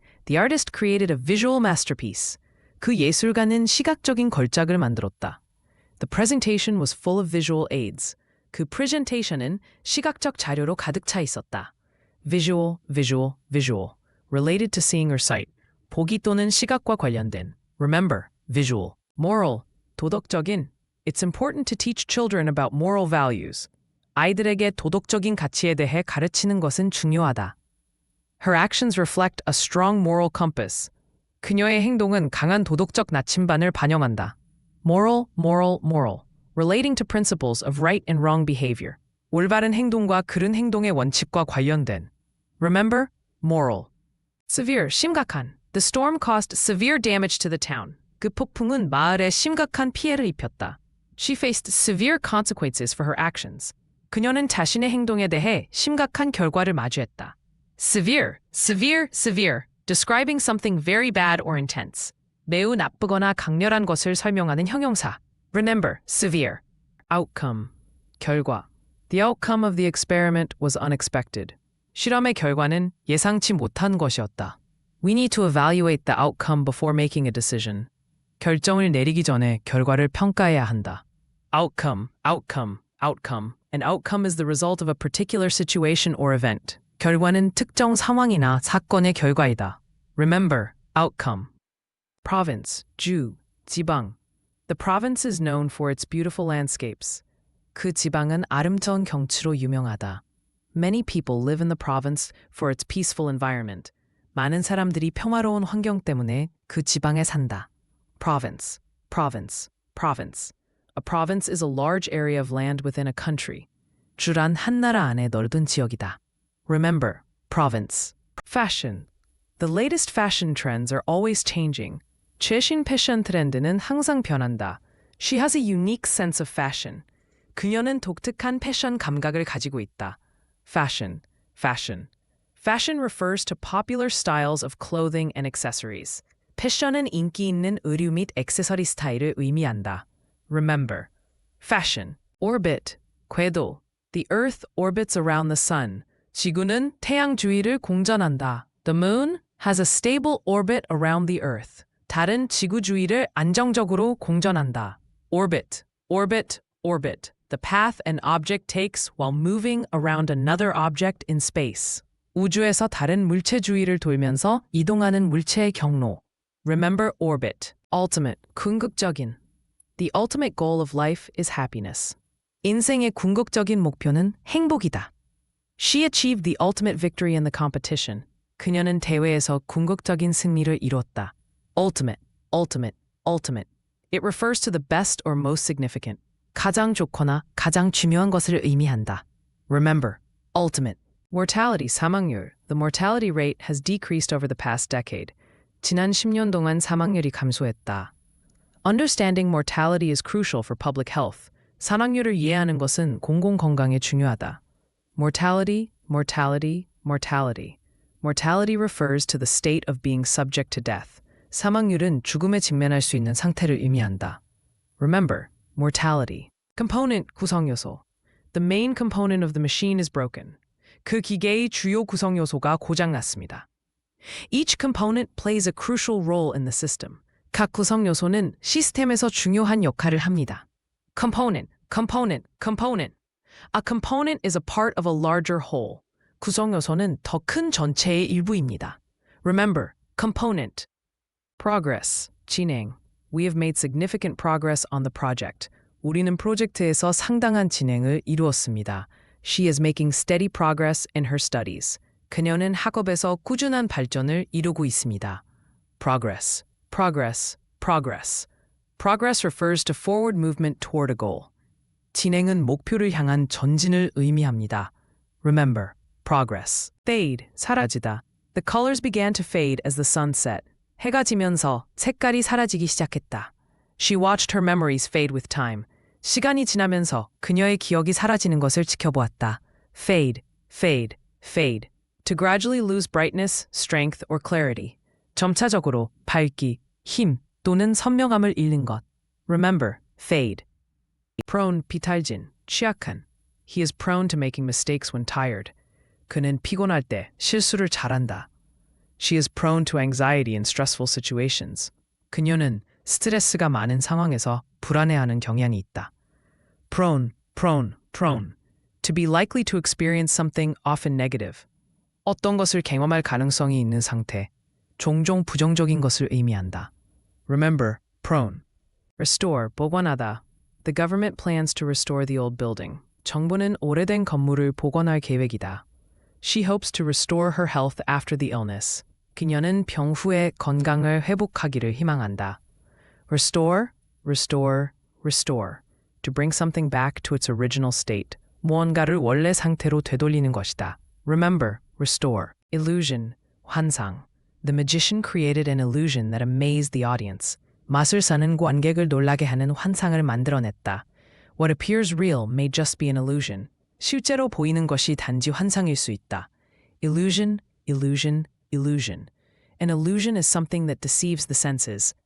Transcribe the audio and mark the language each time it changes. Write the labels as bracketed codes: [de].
[en] The artist created a visual masterpiece. [ko] 그 예술가는 시각적인 걸작을 만들었다. [en] The presentation was full of visual aids. [ko] 그 presentation은 시각적 자료로 가득 차 있었다. [en] Visual, visual, visual. Related to seeing or sight. [ko] 보기 또는 시각과 관련된. [en] Remember, visual. Moral, 도덕적인. It's important to teach children about moral values. [ko] 아이들에게 도덕적인 가치에 대해 가르치는 것은 중요하다. [en] Her actions reflect a strong moral compass. [ko] 그녀의 행동은 강한 도덕적 나침반을 반영한다. [en] Moral, moral, moral. Relating to principles of right and wrong behavior. [ko] 올바른 행동과 그른 행동의 원칙과 관련된. [en] Remember, moral. Severe, 심각한. The storm caused severe damage to the town. [ko] 그 폭풍은 마을에 심각한 피해를 입혔다. [en] She faced severe consequences for her actions. [ko] 그녀는 자신의 행동에 대해 심각한 결과를 마주했다. [en] Severe, severe, severe. Describing something very bad or intense. [ko] 매우 나쁘거나 강렬한 것을 설명하는 형용사. [en] Remember, severe. Outcome, 결과. The outcome of the experiment was unexpected. [ko] 실험의 결과는 예상치 못한 것이었다. [en] We need to evaluate the outcome before making a decision. [ko] 결정을 내리기 전에 결과를 평가해야 한다. [en] Outcome, outcome, outcome. An outcome is the result of a particular situation or event. [ko] 결과는 특정 상황이나 사건의 결과이다. [en] Remember, outcome. [ko] Province, 주, 지방. [en] The province is known for its beautiful landscapes. [ko] 그 지방은 아름다운 경치로 유명하다. [en] Many people live in the province for its peaceful environment. [ko] 많은 사람들이 평화로운 환경 때문에 그 지방에 산다. [en] Province, province, province. A province is a large area of land within a country. [ko] 주란 한 나라 안에 넓은 지역이다. [en] Remember, province. Fashion. The latest fashion trends are always changing. [ko] 최신 패션 트렌드는 항상 변한다. [en] She has a unique sense of fashion. [ko] 그녀는 독특한 패션 감각을 가지고 있다. [en] Fashion, fashion. Fashion refers to popular styles of clothing and accessories. [ko] 패션은 인기 있는 의류 및 액세서리 스타일을 의미한다. [en] Remember, fashion. Orbit, 궤도. The Earth orbits around the sun. [ko] 지구는 태양 주위를 공전한다. [en] The moon has a stable orbit around the Earth. [ko] 달은 지구 주위를 안정적으로 공전한다. [en] Orbit, orbit, orbit. The path an object takes while moving around another object in space. [ko] 우주에서 다른 물체 주위를 돌면서 이동하는 물체의 경로. [en] Remember orbit. Ultimate, 궁극적인. The ultimate goal of life is happiness. [ko] 인생의 궁극적인 목표는 행복이다. [en] She achieved the ultimate victory in the competition. [ko] 그녀는 대회에서 궁극적인 승리를 이뤘다. [en] Ultimate, ultimate, ultimate. It refers to the best or most significant. [ko] 가장 좋거나 가장 중요한 것을 의미한다. [en] Remember, ultimate. Mortality, 사망률. The mortality rate has decreased over the past decade. [ko] 지난 10년 동안 사망률이 감소했다. [en] Understanding mortality is crucial for public health. [ko] 사망률을 이해하는 것은 공공건강에 중요하다. [en] Mortality, mortality, mortality. Mortality refers to the state of being subject to death. [ko] 사망률은 죽음에 직면할 수 있는 상태를 의미한다. [en] Remember, mortality. Component, 구성요소. The main component of the machine is broken. [ko] 그 기계의 주요 구성요소가 고장났습니다. [en] Each component plays a crucial role in the system. [ko] 각 구성요소는 시스템에서 중요한 역할을 합니다. [en] Component, component, component. A component is a part of a larger whole. [ko] 구성요소는 더 큰 전체의 일부입니다. [en] Remember, component. Progress, 진행. We have made significant progress on the project. [ko] 우리는 프로젝트에서 상당한 진행을 이루었습니다. [en] She is making steady progress in her studies. [ko] 그녀는 학업에서 꾸준한 발전을 이루고 있습니다. [en] Progress, progress, progress. Progress refers to forward movement toward a goal. [ko] 진행은 목표를 향한 전진을 의미합니다. [en] Remember, progress. Fade, 사라지다. The colors began to fade as the sun set. [ko] 해가 지면서 색깔이 사라지기 시작했다. [en] She watched her memories fade with time. [ko] 시간이 지나면서 그녀의 기억이 사라지는 것을 지켜보았다. [en] Fade, fade, fade. To gradually lose brightness, strength, or clarity. [ko] 점차적으로 밝기, 힘 또는 선명함을 잃는 것. [en] Remember, fade. [ko] Prone, 비탈진, 취약한. [en] He is prone to making mistakes when tired. [ko] 그는 피곤할 때 실수를 잘한다. [en] She is prone to anxiety in stressful situations. [ko] 그녀는 스트레스가 많은 상황에서 불안해하는 경향이 있다. [en] Prone, prone, prone. To be likely to experience something often negative. [ko] 어떤 것을 경험할 가능성이 있는 상태, 종종 부정적인 것을 의미한다. [en] Remember, prone. Restore, 복원하다. The government plans to restore the old building. [ko] 정부는 오래된 건물을 복원할 계획이다. [en] She hopes to restore her health after the illness. [ko] 그녀는 병 후에 건강을 회복하기를 희망한다. [en] Restore, restore, restore. To bring something back to its original state. [ko] 무언가를 원래 상태로 되돌리는 것이다. [en] Remember, restore. Illusion, 환상. The magician created an illusion that amazed the audience. [ko] 마술사는 관객을 놀라게 하는 환상을 만들어냈다. [en] What appears real may just be an illusion. [ko] 실제로 보이는 것이 단지 환상일 수 있다. [en] Illusion, illusion, illusion. An illusion is something that deceives the senses.